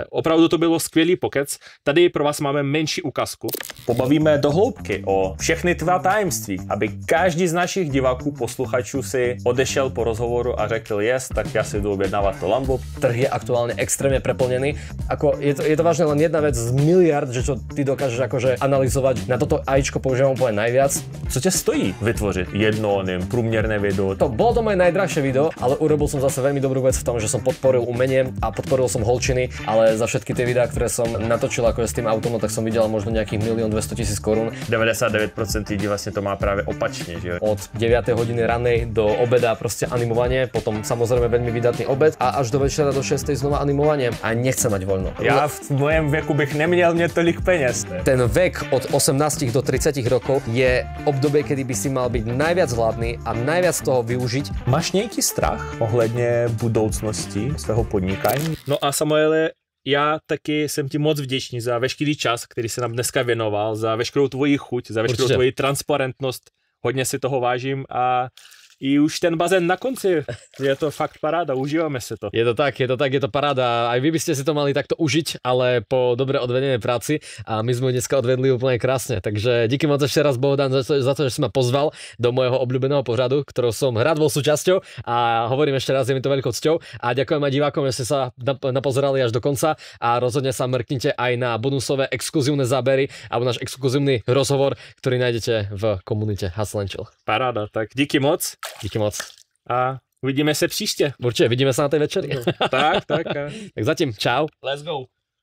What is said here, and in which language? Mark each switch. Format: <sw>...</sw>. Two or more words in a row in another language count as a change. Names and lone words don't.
<cs>Opravdu to bylo skvělý pokec. Tady pro vás máme menší ukázku. Pobavíme do hloubky o všechny tvá tajemství, aby každý z našich diváků, posluchačů si odešel po rozhovoru a řekl yes, tak já si jdu objednávat to Lambo.</cs> <sk>Trh je aktuálne extrémne preplnený. Ako je to vážne len jedna vec z miliard, že čo ty dokážeš akože analyzovať. Na toto AIčko používam úplne najviac.</sk> <cs>Co tě stojí vytvořit jedno průměrné video?</cs> <sk>Bolo to moje najdrahšie video, ale urobil som zase veľmi dobrú vec v tom, že som podporil umenie a podporil som holčiny, ale za všetky tie videá, ktoré som natočil akože s tým autom, tak som videl možno nejakých 1 200 000 korún.</sk> <cs>99% lidí vlastně to má právě opačně, že?</cs> <sk>Od 9 hodiny ranej do obeda proste animovanie, potom samozrejme veľmi vydatný obed a až do večera do 6 znova animovanie a nechcem mať voľno.</sk> <cs>Já v mojem věku bych neměl mít tolik peněz.</cs> <sk>Ten vek od 18 do 30 rokov je obdobie, kedy by si mal byť najviac hladný a najviac toho využiť.</sk> <cs>Máš nějaký strach ohledně budoucnosti svého podnikání? No a Samuele, já taky jsem ti moc vděčný za veškerý čas, který se nám dneska věnoval, za veškerou tvoji chuť, za veškerou tvoji transparentnost. Hodně si toho vážím a i už ten bazén na konci, je to fakt paráda, užívame si to.</cs> <sk>Je to tak, je to paráda. Aj vy by ste si to mali takto užiť, ale po dobre odvedenej práci a my sme ju dneska odvedli úplne krásne. Takže</sk> <cs>díky moc</cs> <sk>ešte raz, Bohdan, za to, že si ma pozval do môjho obľúbeného pořadu, ktorého som rád bol súčasťou a hovorím ešte raz, je mi to veľkou cťou a ďakujem aj divákom, že ste sa napozerali až do konca a rozhodne sa mrknite aj na bonusové exkluzívne zábery alebo náš exkluzívny rozhovor, ktorý nájdete v komunite Hustle and Chill.</sk> <cs>Paráda, tak díky moc. Díky moc. A uvidíme se příště.</cs> <sk>Určite, vidíme sa na tej večeri.</sk> <cs>Tak. Tak zatím, čau.</cs> <en>Let's go.</en>